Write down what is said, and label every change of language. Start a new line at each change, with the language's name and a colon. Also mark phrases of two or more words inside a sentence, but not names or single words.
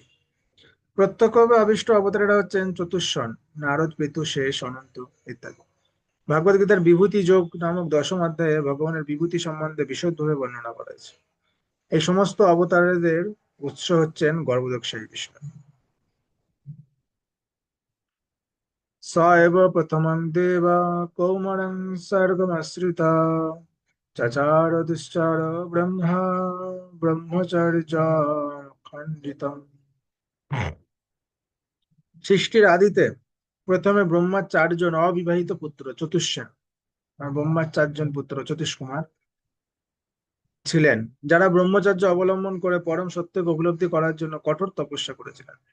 Bangla: প্রত্যক্ষভাবে আবিষ্ট অবতারেরা হচ্ছেন চতুষ্ষণ, নারদ, পিতু, শেষ, অনন্ত ইত্যাদি। ভাগবত গীতার বিভূতি যোগ নামক দশম অধ্যায়ে ভগবানের বিভূতি সম্বন্ধে বিশদভাবে বর্ণনা করা হয়েছে। এই সমস্ত অবতারদের উৎস হচ্ছেন গর্ভোদকশায়ী বিষ্ণু।
Sanskrit: स एव प्रथमं देवा कौमारं सर्गमाश्रिता चचार दुश्चार ब्रह्मा ব্রহ্মচর্য খণ্ডিতম।
Bangla: সৃষ্টির আদিতে প্রথমে ব্রহ্মার 4 জন অবিবাহিত পুত্র চতুষ্ষা, ব্রহ্মার 4 জন পুত্র চতুষ্কুমার ছিলেন, যারা ব্রহ্মচর্য অবলম্বন করে পরম সত্যকে উপলব্ধি করার জন্য কঠোর তপস্যা করেছিলেন।